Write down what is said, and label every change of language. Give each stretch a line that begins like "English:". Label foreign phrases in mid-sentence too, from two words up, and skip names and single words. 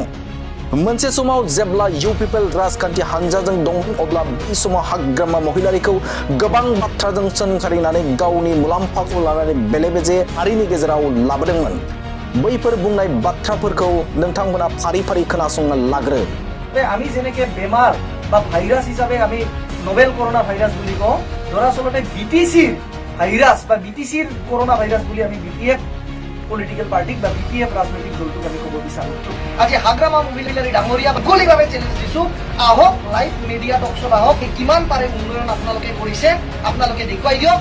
Bodo: मोनसे समाव जेब्ला इउ पिपल राजखान्थि हानजाजों दंमोन अब्ला बै समाव हाग्रामा महिलारिखौ गोबां बाथ्राजों सोंखारिनानै गावनि मुलाम्फाखौ लानानै बेले बेजे हारिनि गेजेराव लाबोदोंमोन। बैफोर बुंनाय बाथ्राफोरखौ नोंथांमोना फारि फारि खोनासंना लाग्रो।
Assamese: আমি যেনেকে বেমাৰ বা ভাইৰাছ হিচাপে আমি নভেল কৰোনা ভাইৰাছ বুলি কওঁ, দৰাচলতে বিটিচিৰ ভাইৰাছ বা বিটিচিৰ কৰোনা ভাইৰাছ বুলি আমি বিপিএফ
English: political party
Assamese: বা বিপিএফ ৰাজনৈতিক দলটোক আমি ক'ব বিচাৰোঁ। আজি হাগ্ৰামা মহিলাৰী ডাঙৰীয়া মুকলিভাৱে চেলেঞ্জ দিছোঁ, আহক
English: live media talk show
Assamese: আহক, কিমান পাৰে উন্নয়ন আপোনালোকে কৰিছে আপোনালোকে দেখুৱাই দিয়ক।